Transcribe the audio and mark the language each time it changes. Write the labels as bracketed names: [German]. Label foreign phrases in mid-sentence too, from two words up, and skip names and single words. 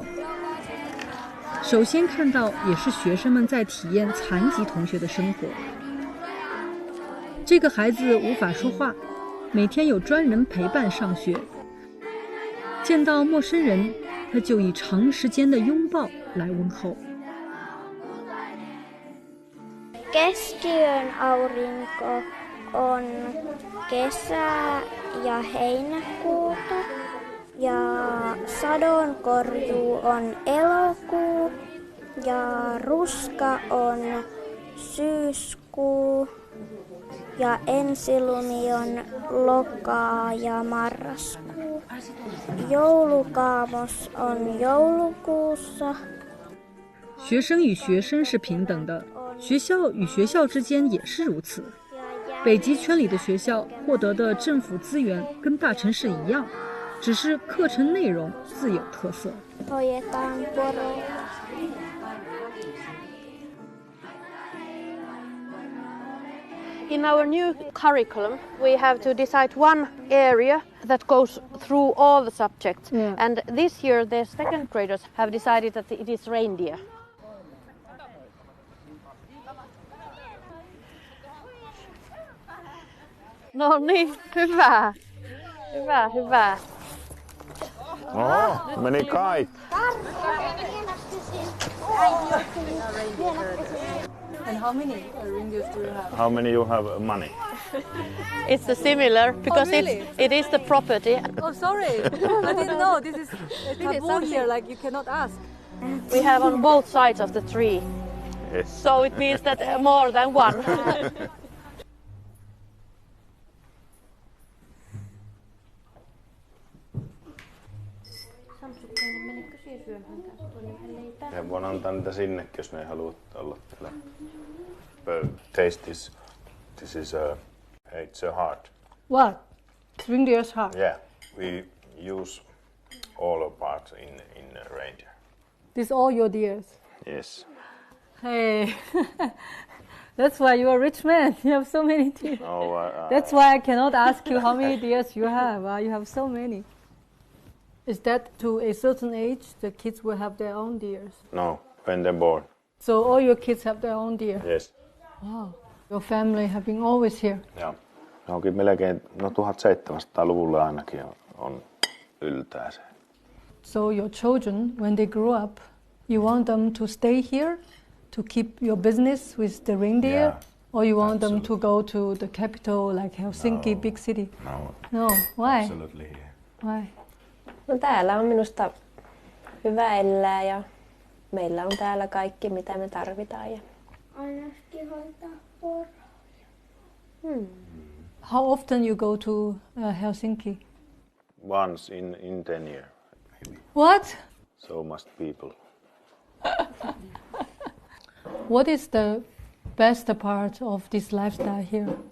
[Chinese] 首先看到也是学生们在体验残疾同学的生活。这个孩子无法说话，每天有专人陪伴上学。见到陌生人，他就以长时间的拥抱来问候。 [Finnish] Keskiön aurinko on kesä ja heinäkuuta ja sadonkorjuu on elokuu ja ruska on syyskuu ja ensilumi on lokaa ja marraskuu. Joulukaamos on joulukuussa. [Chinese] 学生与学生是平等的，学校与学校之间也是如此。北极圈里的学校获得的政府资源跟大城市一样，只是课程内容自有特色。 [English] In our new curriculum, we have to decide one area that goes through all the subjects. Yeah. And this year, the second graders have decided that it is reindeer. [Finnish] No niin, hyvä. Hyvä, hyvä. Meni kaikki. [English] And how many reindeers do you have? How many you have money? It's similar because really? it is the property. Oh, sorry. I didn't know. This is a taboo here, like you cannot ask. We have on both sides of the tree. Yes. So it means that more than one. [Finnish] Ja voin antaa niitä sinnekin, jos ne ei halua olla täällä. [English] Taste this. This is it's a heart. What? Reindeer's heart? Yeah, we use all of parts in reindeer. These all your deers? Yes. Hey, that's why you're a rich man. You have so many deers. No, That's why I cannot ask you how many deers you have. You have so many. Is that to a certain age the kids will have their own deers? No, when they're born. So all your kids have their own deer? Yes. Wow. Your family have been always here? [Finnish] Joo. Onkin melkein, 1700-luvulla ainakin on yltää se. [English] So your children, when they grow up, you want them to stay here to keep your business with the reindeer? Yeah, or you want them to go to the capital like Helsinki, big city? No. Why? Absolutely here. Why? [Finnish] No täällä on minusta hyvä elää ja meillä on täällä kaikki mitä me tarvitaan. Ja ainakin hoitaa poroja. [English] How often you go to Helsinki? Once in 10 years. Maybe. What? So much people. What is the best part of this lifestyle here?